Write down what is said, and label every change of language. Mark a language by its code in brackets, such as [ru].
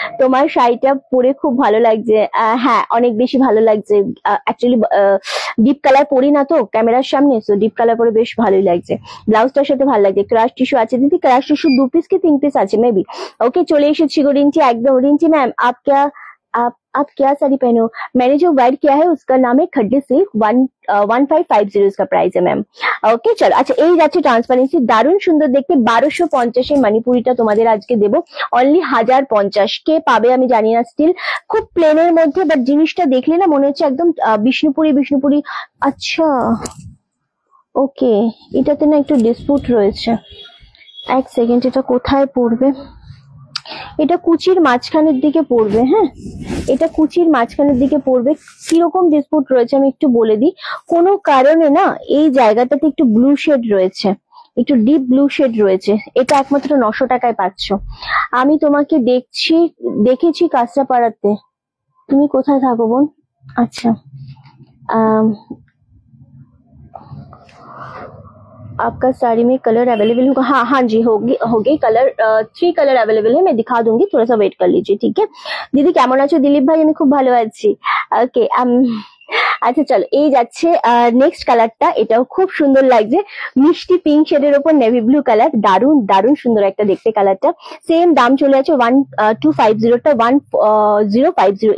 [bn] তোমার শাড়িটা পরে খুব ভালো লাগছে, হ্যাঁ অনেক বেশি ভালো লাগছে। অ্যাকচুয়ালি ডিপ কালার পরি না তো ক্যামেরার সামনে, সো ডিপ কালার পরে বেশ ভালোই লাগছে। ব্লাউজটার সাথে ভালো লাগছে। ক্রাশ টিস্যু আছে দিদি, ক্রাশ টিস্যু 2 পিস কি 3 পিস আছে মেবি। ওকে চলে এসেছি গো রিঞ্চি, একদম রিঞ্চি ম্যাম [hi] आप क्या साड़ी पहने हो? मैंने जो वाइट किया है उसका नाम है खड्डे सिल्क, 1550 इसका प्राइस है ম্যাম। [bn] ওকে চলো, আচ্ছা এই যাচ্ছে ট্রান্সপারেন্সি, দারুণ সুন্দর দেখতে। 1250-এর মণিপুরিটা তোমাদের আজকে দেবো অনলি 1050। কে পাবে আমি জানি না, স্টিল খুব প্লেনের মধ্যে, বাট জিনিসটা দেখলে না মনে হচ্ছে একদম বিষ্ণুপুরি। আচ্ছা ওকে, এটাতে না একটু ডিসপুট রয়েছে, এক সেকেন্ড, এটা কোথায় পড়বে? এটা কুচির মাঝখানের দিকে পড়বে, হ্যাঁ এটা কুচির মাঝখানের দিকে পড়বে। কিরকম ডিসপুট রয়েছে আমি একটু বলে দিই। কোনো কারণে না এই জায়গাটাতে একটু ব্লু শেড রয়েছে, একটু ডিপ ব্লু শেড রয়েছে। এটা একমাত্র 900 টাকায় পাচ্ছ। আমি তোমাকে দেখেছি কাঁচরাপাড়াতে। তুমি কোথায় থাকো বোন? [hi] আচ্ছা आपका साड़ी में कलर अवेलेबल होगा? हाँ जी होगी कलर, 3 कलर अवेलेबल है, मैं दिखा दूंगी, थोड़ा सा वेट कर लीजिए ठीक है। दीदी [bn] কেমন আছো? দিলীপ ভাই আমি খুব ভালো আছি। ওকে আচ্ছা চলো, এই যাচ্ছে নেক্সট কালারটা, এটাও খুব সুন্দর লাগছে, মিষ্টি পিঙ্ক শেডের উপর নেভি ব্লু কালার, দারুণ দারুণ সুন্দর একটা দেখতে কালারটা। সেম দাম চলে আছে 1250টা 1050।